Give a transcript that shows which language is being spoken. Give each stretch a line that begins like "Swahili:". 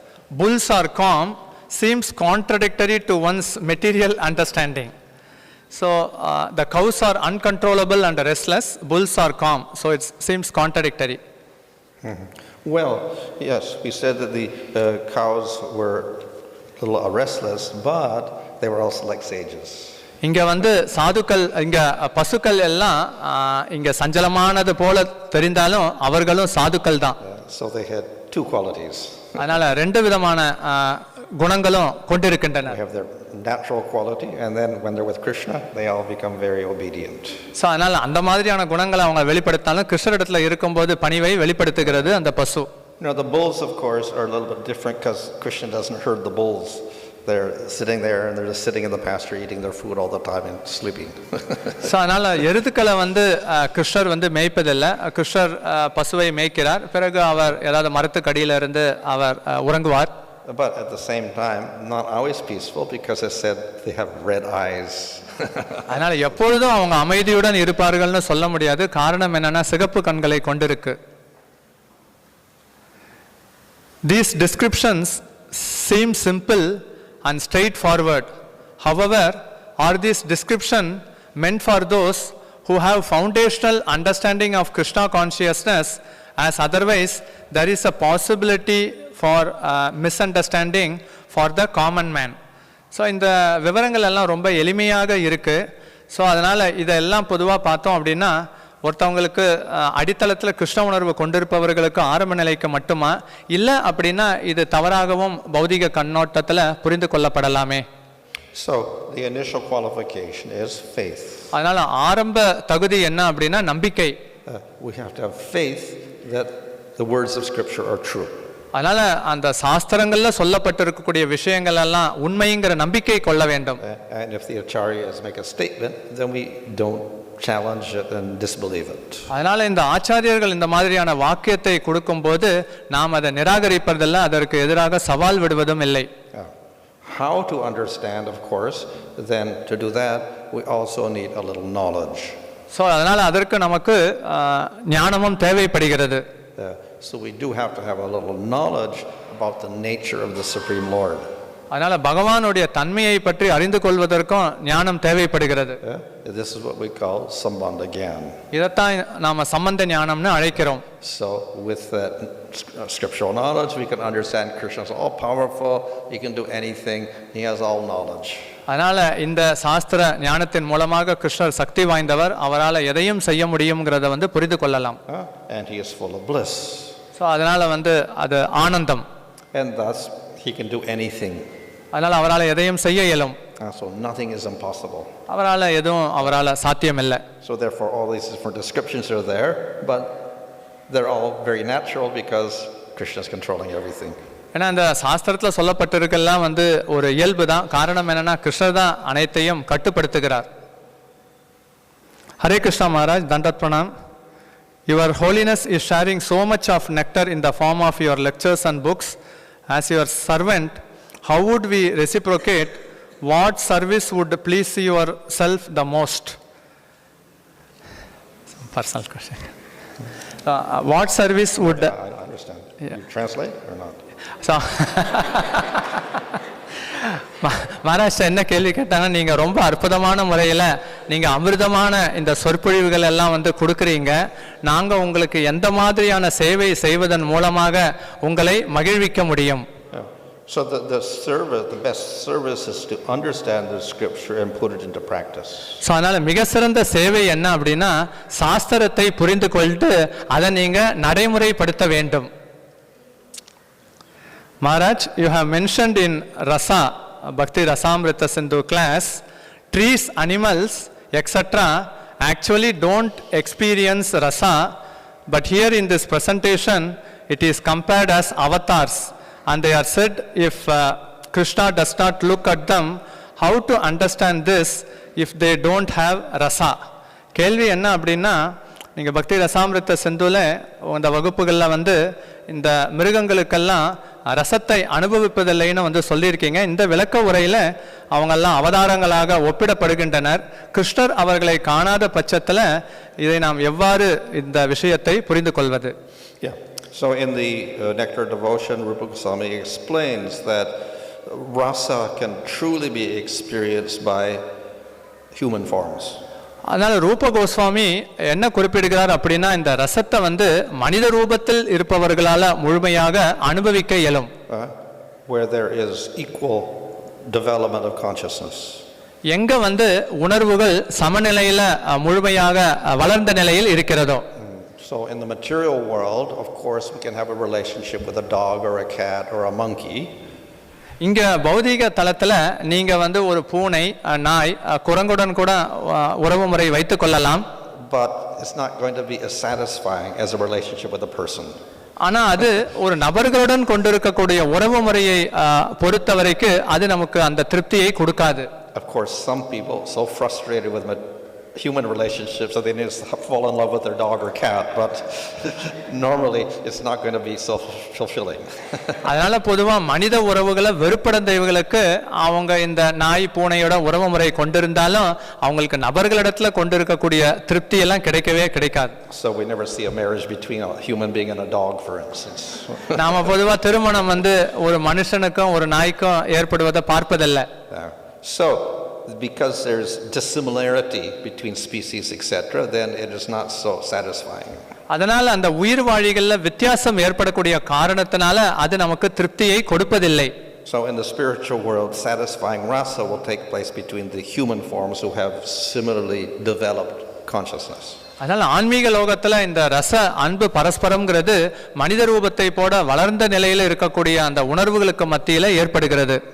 English: Bulls are calm. Seems contradictory to one's material understanding. So the cows are uncontrollable and restless. Bulls are calm. So it seems contradictory. Well, yes, we said that the cows were a little restless, but they were also like sages.
Tamil: இங்கே வந்து சாதுக்கள், இங்கே பசுக்கள் எல்லாம் இங்கே சஞ்சலமானது போல தெரிந்தாலும் அவர்களும் சாதுக்கள் தான்.
English: So they had two qualities.
Tamil: அதனால ரெண்டு விதமான குணங்களும் கொண்டிருக்கின்றன.
English: They have their natural quality, and then when they're with Krishna, they all become very obedient.
Tamil: So அதனால அந்த மாதிரியான குணங்களை அவங்க வெளிப்படுத்தினாலும் கிருஷ்ணரிடத்துல இருக்கும்போது பணிவை வெளிப்படுத்துகிறது அந்த பசு.
English: The bulls, of course, are a little bit different because Krishna doesn't herd the bulls. They're sitting there and they're just sitting in the pasture eating their food all the time and sleeping.
Tamil: So அதனால எருதுக்களை வந்து கிருஷ்ணர் வந்து மேய்ப்பதில்லை. கிருஷ்ணர் பசுவை மேய்க்கிறார், பிறகு அவர் ஏதாவது மரத்துக்கடியில இருந்து அவர் உறங்குவார்.
English: but at the same time, not always peaceful because it said they have red eyes.
Tamil: அதனால எப்பொழுதும் அவங்க அமைதியுடன் இருப்பார்கள்னு சொல்ல முடியாது. காரணம் என்னன்னா சிகப்பு கண்களை கொண்டிருக்கு.
English: These descriptions seem simple and straightforward. However, are these descriptions meant for those who have foundational understanding of Krishna consciousness, as otherwise there is a possibility for misunderstanding for the common man?
Tamil: So இந்த விவரங்கள் எல்லாம் ரொம்ப எளிமையாக இருக்குது. So அதனால் இதெல்லாம் பொதுவாக பார்த்தோம் அப்படின்னா ஒருத்தவங்களுக்கு அடித்தளத்தில் கிருஷ்ண உணர்வு கொண்டிருப்பவர்களுக்கு ஆரம்ப நிலைக்கு மட்டுமா, இல்லை அப்படின்னா இது தவறாகவும் பௌதிக கண்ணோட்டத்தில் புரிந்து கொள்ளப்படலாமே?
English: So the initial qualification is faith.
Tamil: அதனால் ஆரம்ப தகுதி என்ன அப்படின்னா நம்பிக்கை.
English: We have to have faith that the words of Scripture are true.
Tamil: அதனால அந்த சாஸ்திரங்கள்ல சொல்லப்பட்டிருக்கக்கூடிய விஷயங்கள் எல்லாம் உண்மைங்கிற நம்பிக்கை கொள்ள வேண்டும்.
English: And if the acharyas make a statement, then we don't challenge it and disbelieve it.
Tamil: அதனால இந்த ஆச்சாரியர்கள் இந்த மாதிரியான வாக்கியத்தை கொடுக்கும்போது நாம் அதை நிராகரிப்பதில்லை, அதற்கு எதிராக சவால் விடுவதும் இல்லை.
English: How to understand, of course, then to do that we also need a little knowledge.
Tamil: So அதனால அதற்கு நமக்கு ஞானமும் தேவைப்படுகிறது.
English: So we do have to have a little knowledge about the nature of the Supreme Lord.
Tamil: அதனால பகவானுடைய தன்மையை பற்றி அறிந்து கொள்வதற்கும் ஞானம் தேவைப்படுகிறது.
English: This is what we call sambandha gyan.
Tamil: இதைத்தான் நாம சம்பந்த ஞானம்னு அழைக்கிறோம்.
English: So with that scriptural knowledge we can understand Krishna is all powerful, he can do anything, he has all knowledge.
Tamil: அதனால இந்த சாஸ்திர ஞானத்தின் மூலமாக கிருஷ்ணர் சக்தி வாய்ந்தவர், அவரால் எதையும் செய்ய முடியும்ங்கிறத புரிந்து கொள்ளலாம்.
English: And he is full of bliss.
Tamil: So அதனால அது ஆனந்தம்.
English: And thus he can do anything.
Tamil: அதனால அவரால் எதையும் செய்ய இயலும்.
English: So nothing is impossible.
Tamil: அவரால் சாத்தியம் இல்லை.
English: So therefore all these different descriptions are there, but they're all very natural because Krishna is controlling everything.
Tamil: ஏன்னா அந்த சாஸ்திரத்தில் சொல்லப்பட்டிருக்கெல்லாம் ஒரு இயல்பு தான். காரணம் என்னன்னா கிருஷ்ணர் தான் அனைத்தையும் கட்டுப்படுத்துகிறார். Hare Krishna Maharaj, தண்டத் Pranam.
English: Your Holiness is sharing so much of nectar in the form of your lectures and books. As your servant, how would we reciprocate? What service would please yourself the most? Some personal question. What service would... I understand. Yeah. You translate or not?
Tamil: So, Maharashtra என்ன கேள்வி கேட்டாங்கன்னா, நீங்கள் ரொம்ப அற்புதமான முறையில் நீங்கள் அமிர்தமான இந்த சொற்பொழிவுகள் எல்லாம் கொடுக்குறீங்க. நாங்கள் உங்களுக்கு எந்த மாதிரியான சேவை செய்வதன் மூலமாக உங்களை மகிழ்விக்க முடியும்?
English: So the service, the best service is to understand the scripture and put it into practice.
Tamil: So அதனால மிக சிறந்த சேவை என்ன அப்படின்னா சாஸ்திரத்தை புரிந்து கொண்டு அதை நீங்க நடைமுறைப்படுத்த வேண்டும்.
English: Maharaj, you have mentioned in Rasa, Bhakti Rasamrita Sindhu class, trees, animals, etc. actually don't experience rasa, but here in this presentation it is compared as avatars, and they are said if Krishna does not look at them, how to understand this if they don't have rasa?
Tamil: கேள்வி என்ன அப்படின்னா, நீங்கள் பக்தி ரசாமிருத்த சிந்துவில் இந்த வகுப்புகளில் இந்த மிருகங்களுக்கெல்லாம் ரசத்தை அனுபவிப்பதில்லைன்னு சொல்லியிருக்கீங்க. இந்த விளக்க உரையில் அவங்கெல்லாம் அவதாரங்களாக ஒப்பிடப்படுகின்றனர். கிருஷ்ணர் அவர்களை காணாத பட்சத்தில் இதை நாம் எவ்வாறு இந்த விஷயத்தை புரிந்து கொள்வது?
English: So in the Nectar Devotion, Rupa Goswami explains that rasa can truly be experienced by human forms.
Tamil: அதனால ரூப கோஸ்வாமி என்ன குறிப்பிடுகிறார் அப்படின்னா, இந்த ரசத்தை மனித ரூபத்தில் இருப்பவர்களால முழுமையாக அனுபவிக்க இயலும்.
English: Where there is equal development of consciousness.
Tamil: எங்க உணர்வுகள் சமநிலையில முழுமையாக வளர்ந்த நிலையில் இருக்கிறதோ.
English: So in the material world, of course, we can have a relationship with a dog or a cat or a monkey.
Tamil: இங்க பௌதிக தளத்துல நீங்க ஒரு பூனை, நாய், குரங்குடன் கூட உறவு முறை வைத்துக் கொள்ளலாம்.
English: But it's not going to be as satisfying as a relationship with a person.
Tamil: ஆனா அது ஒரு நபர்களுடன் கொண்டிருக்கக்கூடிய உறவு முறையை பொறுத்தவரைக்கு அது நமக்கு அந்த திருப்தியை கொடுக்காது.
English: Of course, some people so frustrated with human relationships, so they need to fall in love with their dog or cat, but normally it's not going to be so fulfilling.
Tamil: அதனால பொதுவா மனித உறவுகளை வெறுப்படைந்தவர்களுக்கு அவங்க இந்த நாய் பூனையோட உறவு முறை கொண்டிருந்தாலும் அவங்களுக்கு நபர்களிடத்துல கொண்டிருக்கக்கூடிய திருப்தி எல்லாம் கிடைக்கவே கிடைக்காது.
English: So we never see a marriage between a human being and a dog, for instance.
Tamil: நாம பொதுவா திருமணம் ஒரு மனுஷனுக்கும் ஒரு நாய்க்கும் ஏற்படுவதை பார்ப்பதில்லை.
English: So because there's dissimilarity between species, etc., then it is not so satisfying.
Tamil: அதனால அந்த உயிர் வாழிகள்ல வித்தியாசம் ஏற்படக்கூடிய காரணத்தினால அது நமக்கு திருப்தியை கொடுப்பதில்லை.
English: So in the spiritual world, satisfying rasa will take place between the human forms who have similarly developed consciousness.
Tamil: அதனால ஆன்மீக லோகத்துல இந்த ரச அன்பு பரஸ்பரம்ங்கிறது மனித ரூபத்தை போட வளர்ந்த நிலையில இருக்கக்கூடிய அந்த உணர்வுகளுக்கு மத்தியில ஏற்படுகிறது.